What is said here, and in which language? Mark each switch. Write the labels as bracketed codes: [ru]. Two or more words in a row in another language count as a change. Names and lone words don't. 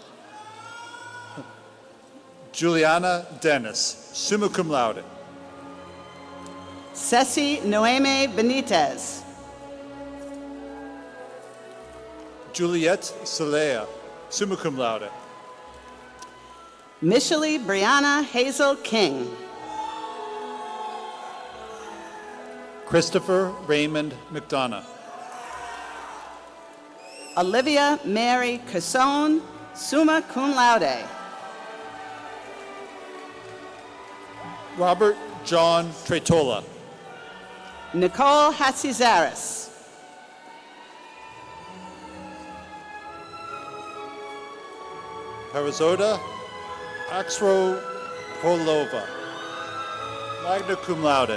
[en] Juliana Dennis, [la] summa cum laude. [en] Ceci Noeme Benitez. Juliette Celea, [la] summa cum laude. [en] Michele Brianna Hazel King. Christopher Raymond McDonough. Olivia Mary Cassone, [la] summa cum laude. [en] Robert John Tretola. Nicole Hatzizaris. Parazoda Axropolova, [la] magna cum laude.